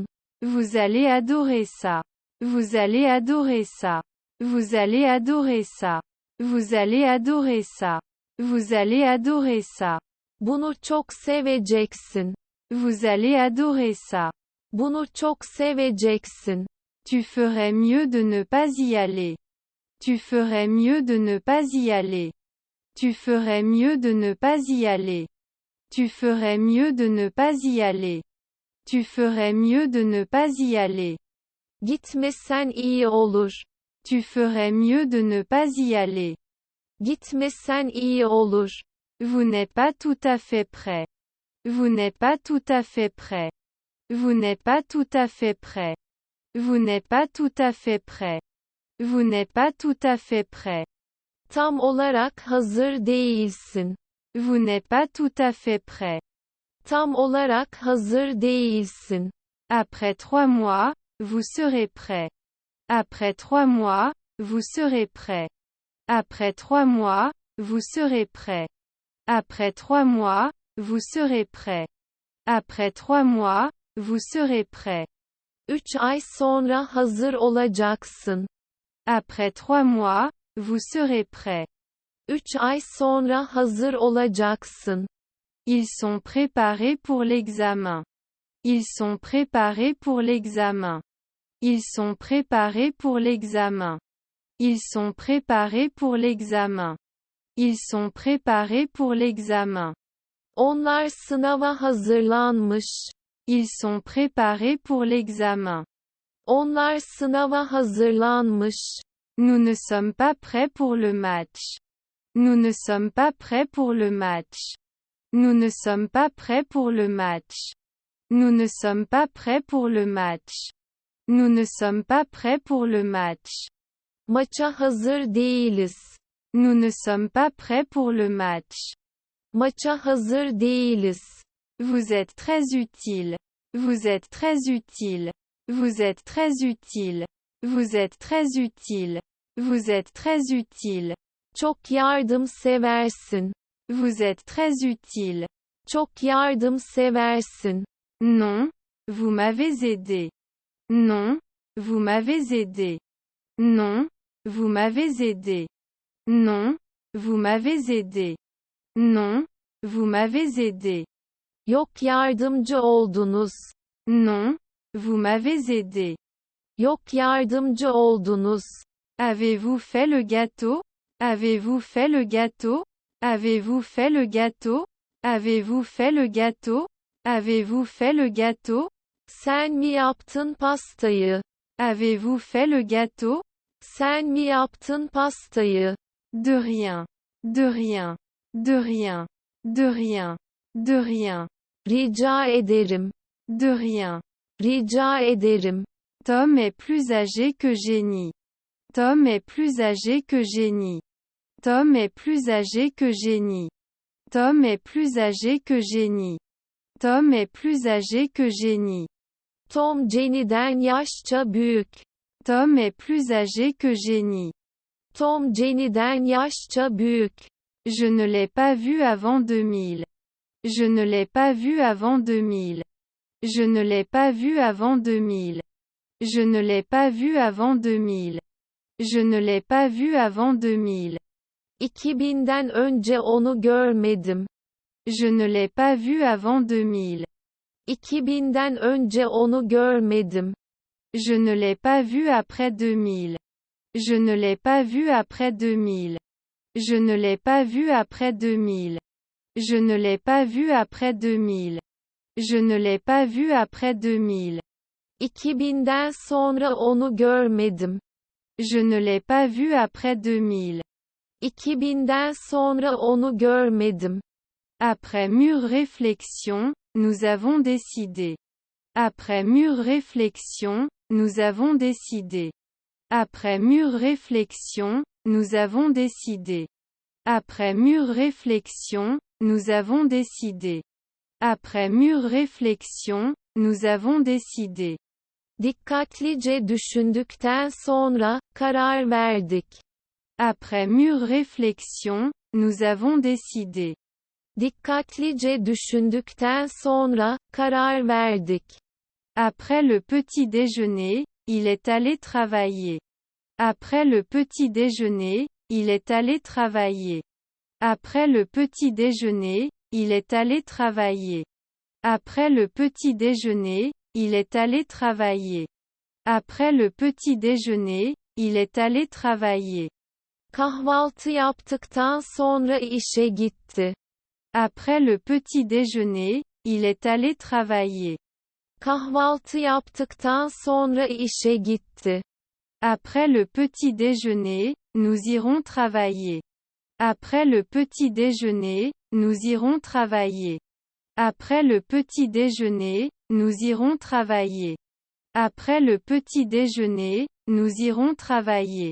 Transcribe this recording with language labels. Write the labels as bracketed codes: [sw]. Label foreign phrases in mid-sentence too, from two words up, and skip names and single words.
[fr] Vous allez adorer ça. Vous allez adorer ça. Vous allez adorer ça. Vous allez adorer ça. Vous allez adorer ça. [tr] Bunu çok seveceksin. [fr] Vous allez adorer ça. [tr] Bunu çok seveceksin. [fr] Tu ferais mieux de ne pas y aller. Tu ferais mieux de ne pas y aller. Tu ferais mieux de ne pas y aller. Tu ferais mieux de ne pas y aller. Tu ferais mieux de ne pas y aller. [tr] Gitmesen iyi olur. [fr] Tu ferais mieux de ne pas y aller. [tr] Gitmesen iyi olur. [fr] Vous n'êtes pas tout à fait prêt. Vous n'êtes pas tout à fait prêt. Vous n'êtes pas tout à fait prêt. Vous n'êtes pas tout à fait prêt. Vous n'êtes pas tout à fait prêt. [tr] Tam olarak hazır değilsin. [fr] Vous n'êtes pas tout à fait prêt. [tr] Tam olarak hazır değilsin. [fr] Après 3 mois, vous serez prêt. Après 3 mois, vous serez prêt. Après 3 mois, vous serez prêt. Après 3 mois, vous serez prêt. Après 3 mois, vous serez prêt. [tr] 3 ay sonra hazır olacaksın. [fr] Après 3 mois, vous serez prêt. [tr] 3 ay sonra hazır olacaksın. [fr] Ils sont préparés pour l'examen. Ils sont préparés pour l'examen. Ils sont préparés pour l'examen. Ils sont préparés pour l'examen. Ils sont préparés pour l'examen. [tr] Onlar sınava hazırlanmış. [fr] Ils sont préparés pour l'examen. [tr] Onlar sınava hazırlanmış. [fr] Nous ne sommes pas prêts pour le match. Nous ne sommes pas prêts pour le match. Nous ne sommes pas prêts pour le match. Nous ne sommes pas prêts pour le match. Nous ne sommes pas prêts pour le match. [tr] Maça hazır değiliz. [fr] Nous ne sommes pas prêts pour le match. [tr] Maça hazır değiliz. [fr] Vous êtes très utile. Vous êtes très utile. Vous êtes très utile. Vous êtes très utile. Vous êtes très utile. [tr] Çok yardımseversin. [fr] Vous êtes très utile. [tr] Çok yardımseversin. [fr] Non, vous m'avez aidé. Non, vous m'avez aidé. Non, vous m'avez aidé. Non, vous m'avez aidé. Non, vous m'avez aidé. [tr] Yok yardımcı oldunuz. [fr] Non, vous m'avez aidé. [tr] Yok yardımcı oldunuz. [fr] Avez-vous fait le gâteau? Avez-vous fait le gâteau? Avez-vous fait le gâteau? Avez-vous fait le gâteau? Avez-vous fait le gâteau? [tr] Sen mi yaptın pastayı? [fr] Avez-vous fait le gâteau? [tr] Sen mi yaptın pastayı? [fr] De rien. De rien. De rien. De rien. De rien. [tr] Rica ederim. [fr] De rien. [tr] Rica ederim. [fr] Tom est plus âgé que Jenny. Tom est plus âgé que Jenny. Tom est plus âgé que Jenny. Tom est plus âgé que Jenny. Tom est plus âgé que Jenny. [tr] Tom Jenny'den yaşça büyük. [fr] Tom est plus âgé que Jenny. [tr] Tom Jenny'den yaşça büyük. [fr] Je ne l'ai pas vu avant 2000. Je ne l'ai pas vu avant 2000. Je ne l'ai pas vu avant 2000. Je ne l'ai pas vu avant 2000. Je ne l'ai pas vu avant 2000. [tr] 2000'den önce onu görmedim. [fr] Je ne l'ai pas vu avant 2000. [tr] 2000'den önce onu görmedim. [fr] Je ne l'ai pas vu après 2000. Je ne l'ai pas vu après 2000. Je ne l'ai pas vu après 2000. Je ne l'ai pas vu après 2000. Je ne l'ai pas vu après 2000. [tr] 2000'den sonra onu görmedim. [fr] Je ne l'ai pas vu après 2000. [tr] 2000'den sonra onu görmedim. [fr] Après mûre réflexion, nous avons décidé. Après mûre réflexion, nous avons décidé. Après mûre réflexion, nous avons décidé. Après mûre réflexion, nous avons décidé. Après mûre réflexion, nous avons décidé. [tr] Dikkatlice düşündükten sonra karar verdik. [fr] Après mûre réflexion, nous avons décidé. [tr] Dikkatlice düşündükten sonra karar verdik. [fr] Après le petit déjeuner, il est allé travailler. Après le petit déjeuner, il est allé travailler. Après le petit déjeuner, il est allé travailler. Après le petit déjeuner, il est allé travailler. Après le petit déjeuner, il est allé travailler. [tr] Kahvaltı yaptıktan sonra işe gitti. [fr] Après le petit déjeuner, il est allé travailler. [tr] Kahvaltı yaptıktan sonra işe gitti. [fr] Après le petit déjeuner, nous irons travailler. Après le petit déjeuner, nous irons travailler. Après le petit déjeuner, nous irons travailler. Après le petit déjeuner, nous irons travailler.